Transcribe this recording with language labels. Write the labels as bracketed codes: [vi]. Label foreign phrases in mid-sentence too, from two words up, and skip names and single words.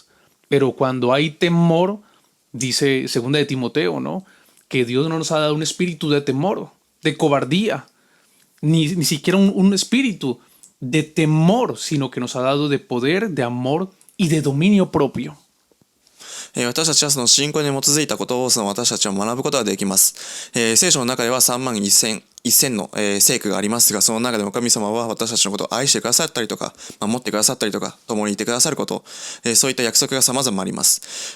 [es] Pero cuando hay temor, dice 2 de Timoteo, ¿no? Que Dios no nos ha dado un espíritu de temor, de cobardía, ni siquiera un espíritu de temor, sino que nos ha dado de poder, de amor y de dominio propio. [ja] 私たちはその信仰に基づいたことを私たちは学ぶことができます。聖書の中では3万1000の、聖句がありますが、その中でも神様は私たちのことを愛してくださったりとか、守ってくださったりとか、共にいてくださること、そういった約束が様々あります。